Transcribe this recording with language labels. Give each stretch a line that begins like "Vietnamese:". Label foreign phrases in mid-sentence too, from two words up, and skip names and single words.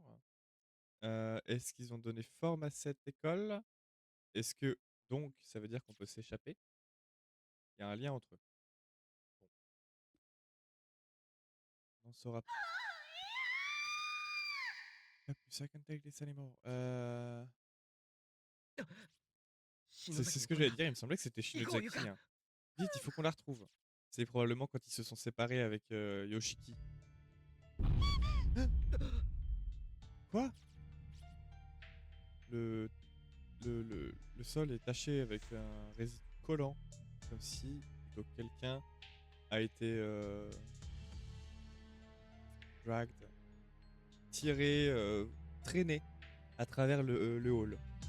French: Est-ce qu'ils ont donné forme à cette école? Est-ce que donc ça veut dire qu'on peut s'échapper? Il y a un lien entre eux. Bon, on en saura pas plus.
English: I can take this anymore.
Japanese: 篠
French: C'est
Japanese: 崎
French: ce
Japanese: の
French: que
Japanese: 声
French: j'allais
Japanese: だ。
French: dire, il me semblait que c'était
Japanese: 行こうゆか。
French: Shinozaki, hein. Vite, il faut qu'on la retrouve. C'est probablement quand ils se sont séparés avec, Yoshiki. Quoi? Le le sol est taché avec un résidu collant, comme si donc quelqu'un a été, dragged, tiré, traîné à travers le hall.